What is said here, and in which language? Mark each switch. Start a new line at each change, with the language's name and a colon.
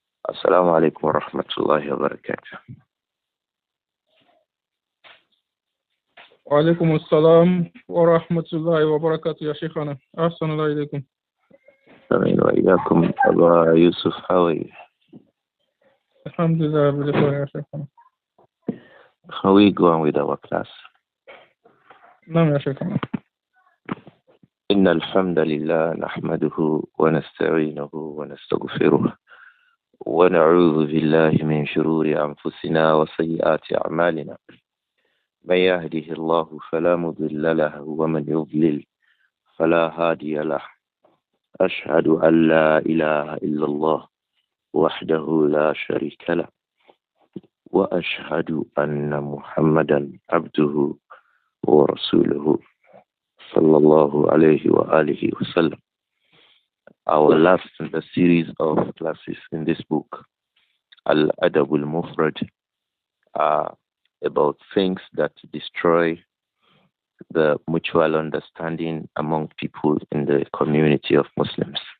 Arabic: السلام عليكم ورحمة الله وبركاته. وعليكم السلام ورحمة الله وبركاته يا شيخنا أحسن الله إليكم. آمين وإياكم.
English: أبا يوسف, how are you?
Arabic: الحمد لله بخير يا شيخنا.
English: How are we going with our class?
Arabic: نعم يا شيخنا. إن الحمد لله نحمده ونستعينه ونستغفره ونعوذ بالله من شرور أنفسنا وسيئات أعمالنا. من يهده الله فلا مضل له ومن يضلل فلا هادي له. أشهد أن لا إله إلا الله وحده لا شريك له وأشهد أن محمدا عبده ورسوله صلى الله عليه وآله وسلم.
English: Our last in the series of classes in this book, Al-adabul mufrad, are about things that destroy the mutual understanding among people in the community of Muslims.